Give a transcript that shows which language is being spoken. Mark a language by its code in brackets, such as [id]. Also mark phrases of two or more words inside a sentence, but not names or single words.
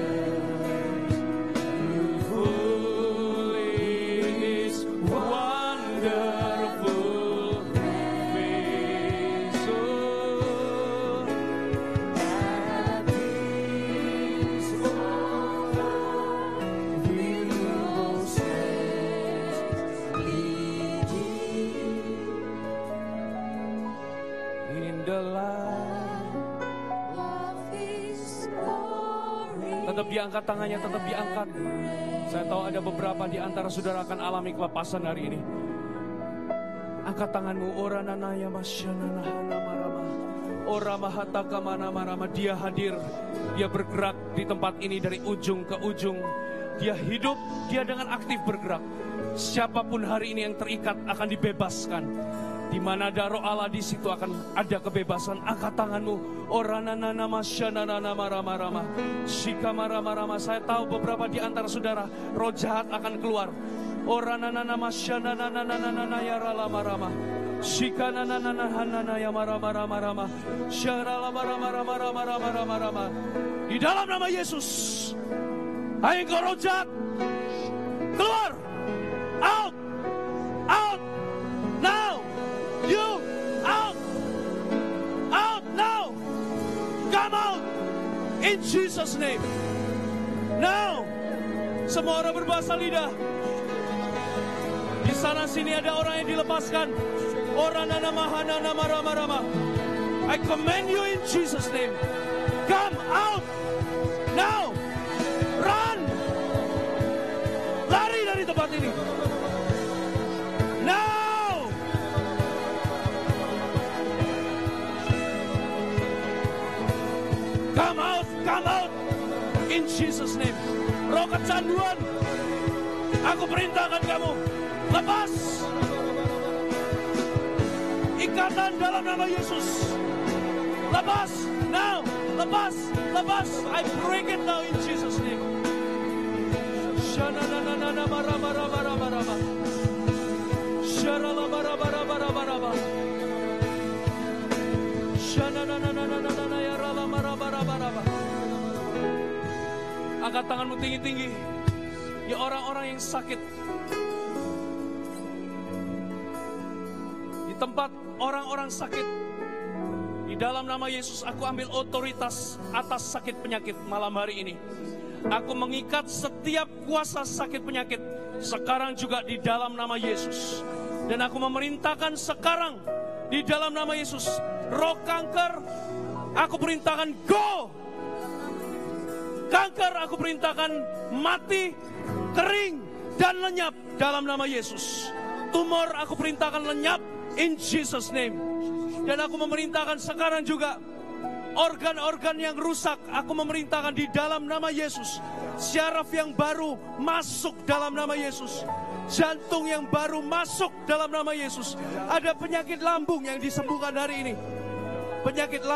[en] Full in His wonderful face, oh, and His will strength, leading in the light. of His glory. [id] Tetap diangkat tangannya, tetap diangkat. Saya tahu ada beberapa di antara saudara akan alami kelepasan hari ini. Angkat tanganmu. Orananaya masyananahana marama. Oramahataka manamarama. Dia hadir, Dia bergerak di tempat ini dari ujung ke ujung. Dia hidup, Dia dengan aktif bergerak. Siapapun hari ini yang terikat akan dibebaskan. Di mana ada roh Allah, di situ akan ada kebebasan. Angkat tanganmu. Orananana masyananana marama. Shika marama. Saya tahu beberapa di antara saudara roh jahat akan keluar. Orananana masyananana yarala marama. Shika nananana ya marama. Syarala marama. Di dalam nama Yesus, hai engkau roh jahat, keluar, [en] out, out, now, you, out, out now, come out, in Jesus' name, now. [id] Semua orang berbahasa lidah. Di sana sini ada orang yang dilepaskan. Orang nana mahana nama rama. [en] I command you in Jesus' name, come out now, run, [id] lari dari tempat ini. [en] Now, come out, in Jesus' name. [id] Roh kecanduan, aku perintahkan kamu, lepas. Ikatan dalam nama Yesus, lepas, now, lepas. [en] I break it now in Jesus' name. Shananana marama. Sharala marama. Shananana yarala marama. [id] Angkat tanganmu tinggi-tinggi. Ya orang-orang yang sakit. Di tempat orang-orang sakit, di dalam nama Yesus aku ambil otoritas atas sakit penyakit malam hari ini. Aku mengikat setiap kuasa sakit penyakit sekarang juga di dalam nama Yesus. Dan aku memerintahkan sekarang di dalam nama Yesus, roh kanker aku perintahkan go. Kanker aku perintahkan mati, kering dan lenyap dalam nama Yesus. Tumor aku perintahkan lenyap [en] in Jesus name. [id] Dan aku memerintahkan sekarang juga organ-organ yang rusak aku memerintahkan di dalam nama Yesus. Syaraf yang baru masuk dalam nama Yesus. Jantung yang baru masuk dalam nama Yesus. Ada penyakit lambung yang disembuhkan hari ini.